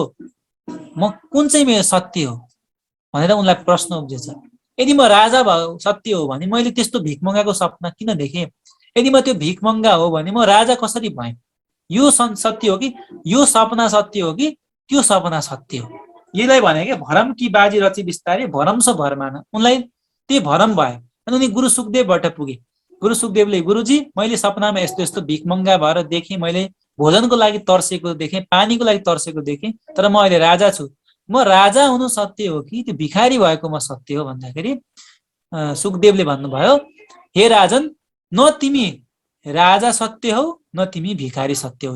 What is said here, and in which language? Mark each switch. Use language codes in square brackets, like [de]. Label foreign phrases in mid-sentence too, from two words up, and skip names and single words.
[ne] म कुन चाहिँ मेरो सत्य हो भनेर उनलाई प्रश्न उब्जेछ। यदि म राजा सत्य हो भने मैले त्यस्तो भिख मगाएको सपना किन देखेँ? यदि म त्यो भिख मगा हो भने म राजा कसरी भएँ? यो सत्य हो कि यो सपना सत्य हो कि त्यो सपना सत्य हो? यसलाई भने के [hi] भरम कि बाजी रची बिस्तारै भरम सो भरमान। [ne] उनलाई त्यही भरम भयो। अनि उनी गुरु सुखदेवबाट पुगे। गुरु सुखदेवले, गुरुजी मैले सपनामा यस्तो यस्तो भिख मगा भएर देखेँ, मैले भोजनको लागि तर्सेको देखेँ, पानीको लागि तर्सेको देखेँ, तर म अहिले राजा छु। म राजा हुनु सत्य हो कि त्यो भिखारी भएको म सत्य हो भन्दाखेरि सुखदेवले भन्नुभयो, हे राजन, न तिमी राजा सत्य हौ न तिमी भिखारी सत्य हौ।